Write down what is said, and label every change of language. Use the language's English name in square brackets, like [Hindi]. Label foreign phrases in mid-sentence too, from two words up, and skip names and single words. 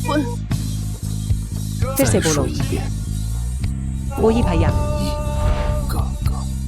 [Chinese] 滚 [Hindi] फिर से [Chinese] 再说 [Hindi] बोलो [Chinese] 一遍， [Hindi] वो ही भैया [Chinese] 刚刚